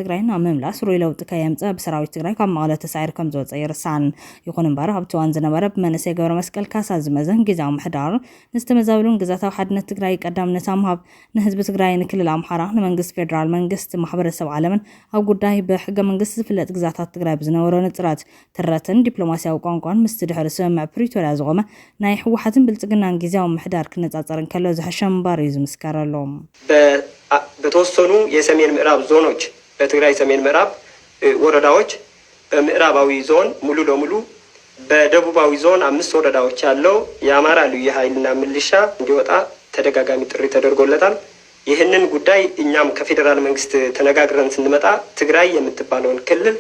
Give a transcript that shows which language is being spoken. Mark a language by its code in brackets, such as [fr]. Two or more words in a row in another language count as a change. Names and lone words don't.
[ti] ትግራይን ኣብ ምምላስ ሩይ ለውጢ ከየምፅእ ብሰራዊት ትግራይ ካብ መቐለ ተሳዒሩ ከም ዝወፀ ይርሳዕን ይኹን እምበር ኣብቲ እዋን ዝነበረ ብመንእሰይ ገብረ መስቀል ካሳ ዝመዘን ጊዜያዊ ምሕዳር ንዝተመዛበሉን ግዛታዊ ሓድነት ትግራይ ቀዳምነት ምሃብ ንህዝቢ ትግራይ ንክልል ኣምሓራ ንመንግስቲ ፌደራል መንግስቲ ማሕበረሰብ ዓለምን ኣብ ጉዳይ ብሕገ መንግስቲ ዝፍለጥ ግዛታት ትግራይ ብዝነበሮ ንጥረት ትረትን ዲፕሎማስያዊ ቋንቋን ምስ ድሕሪ ስምምዕ ፕሪቶርያ ዝቆመ ናይ ህወሓትን ብልጽግናን ጊዜያዊ ምሕዳር ክነጻጸር እንከሎ ዝሐሸ ምንባር እዩ ዝምስከረሎም። [am] በተወሰኑ የሰሜን ምዕራብ ዞኖች በትግራይ ሰሜን ምዕራብ ወረዳዎች በምዕራባዊ ዞን ሙሉ ለሙሉ በደቡባዊ ዞን 5 ወረዳዎች ያለው የአማራ ልዩ ኃይልና ሚሊሻ እንዲወጣ ተደጋጋሚ ጥሪ ተደርጎለታል። ይህንን ጉዳይ እኛም ከፌደራል መንግስት ተነጋግረን ስንመጣ ትግራይ የምትባለውን ክልል